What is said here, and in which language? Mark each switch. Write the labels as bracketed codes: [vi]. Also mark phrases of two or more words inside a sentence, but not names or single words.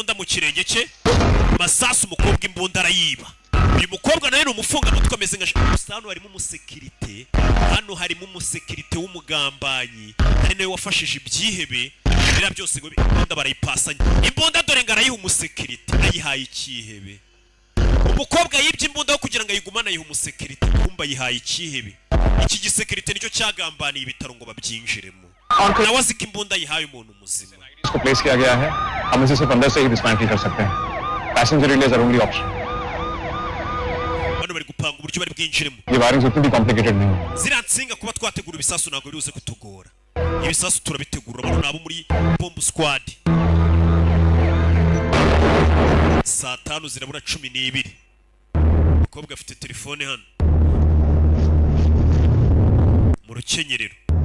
[rw] imbunda mu kirenge cye masasu umukobwa imbunda arayiba uyu mukobwa nawe ni umufungamutwe ameze nka gusa hano harimo umusekirite, hano harimo umusekirite w'umugambanyi, hari nawe wafashije ibyihebe biriya byose ngo imbunda barayipasanya, imbunda dore ngo arayiha umusekirite, ayihaye ikihebe. Umukobwa yibye imbunda yo kugira ngo ayigumane ayiha umusekirite, kumba ayihaye ikihebe. Iki gisekirite nicyo cyagambaniye ibitaro ngo babyinjiremo, nawe azi ko imbunda ayihaye umuntu muzima. [hi] इसको प्लेस किया गया है, हम इसे सिर्फ अंदर से ही डिस्मैंटल कर सकते हैं, [en] passenger relay [hi] जरूरी ऑप्शन। [rw] Bano bari gupanga uburyo bari bwinjiremo. [hi] ये वायरिंग उतनी भी कॉम्प्लिकेटेड नहीं है। [rw] Ziriya nsinga kuba twategura ibisasu ntabwo biruze kutugora. Ibisasu turabitegura, bano nabo muri [en] bomb squad. [rw] Saa 5 zirabura 12. Umukobwa afite telefone hano mu rukenyerero.